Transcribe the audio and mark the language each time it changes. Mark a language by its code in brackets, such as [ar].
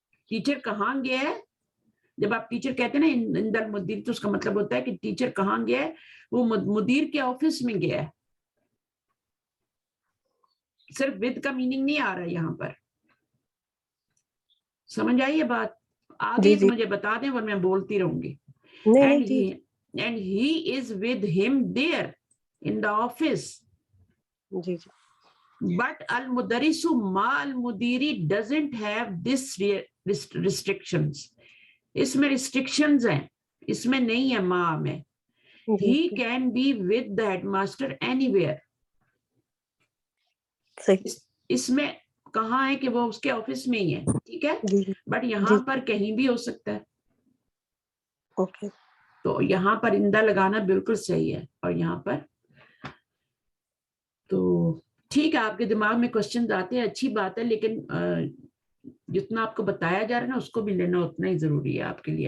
[ur] Teacher کہاں گیا ہے؟ جب آپ ٹیچر کہتے ہیں نا عند المدیر, تو اس کا مطلب ہوتا ہے کہ ٹیچر کہاں گیا ہے, وہ مدیر کے آفس میں گیا ہے. صرف ود کا میننگ نہیں آ رہا یہاں پر. سمجھ آئی یہ بات؟ آگے تو مجھے بتا دیں ورنہ میں بولتی رہوں گی. [en] And he is with him there in the office. But al-mudarrisu ma al-mudiri doesn't have this restrictions. [ur] اس میں restrictions ہیں, اس میں نہیں ہے ما میں. [en] He can be with the headmaster anywhere. [ur] اس میں کہاں ہے کہ وہ اس کے آفس میں ہی ہے, ٹھیک ہے, بٹ یہاں پر کہیں بھی ہو سکتا ہے. اوکے, تو یہاں پر اندہ لگانا بالکل صحیح ہے. اور یہاں پر تو ٹھیک ہے, آپ کے دماغ میں کوشچنز آتے ہیں, اچھی بات ہے, لیکن جتنا آپ کو بتایا جا رہا ہے نا اس کو بھی لینا اتنا ہی ضروری ہے آپ کے لیے.